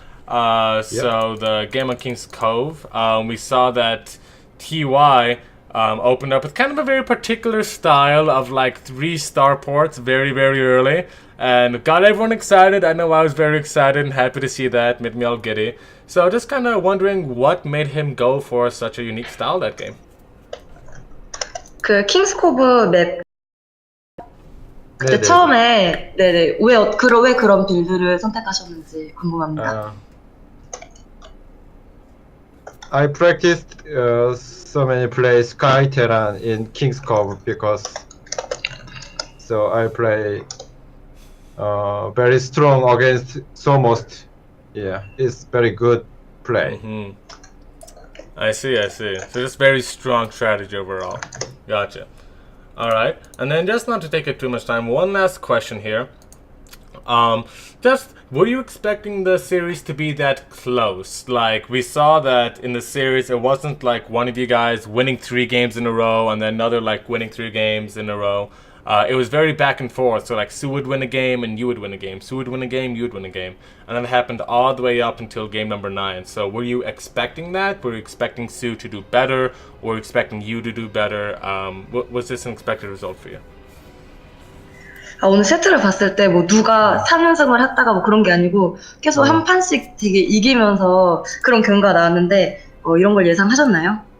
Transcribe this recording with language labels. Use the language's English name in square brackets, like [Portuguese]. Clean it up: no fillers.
[English] So the game on King's Cove, we saw that TY opened up with kind of a very particular style of like 3 starports very early, and got everyone excited. I know I was very excited and happy to see that, made me all giddy. So just kind of wondering what made him go for such a unique style that game. [Korean] 그 킹스코브 맵 그때 네네. 처음에 네네 왜 그런 빌드를 선택하셨는지 궁금합니다. [English] I practiced so many plays Sky Terran in King's Cove because so I play very strong against Somost. Yeah, it's very good play. Mm-hmm. I see. So just very strong strategy overall. Gotcha. Alright, and then just not to take it too much time, one last question here. Just, were you expecting the series to be that close? Like, we saw that in the series, it wasn't like one of you guys winning 3 games in a row and then another like winning 3 games in a row. It was very back and forth. So like soO would win a game and you would win a game. soO would win a game, you would win a game. And that happened all the way up until game number 9. So were you expecting that? Were you expecting soO to do better? Or were you expecting you to do better? Was this an expected result for you? [Korean] 오늘 세트를 봤을 때 뭐 누가 3연승을 했다가 뭐 그런 게 아니고 계속 한 판씩 되게 이기면서 그런 결과가 나왔는데 이런 걸 예상하셨나요?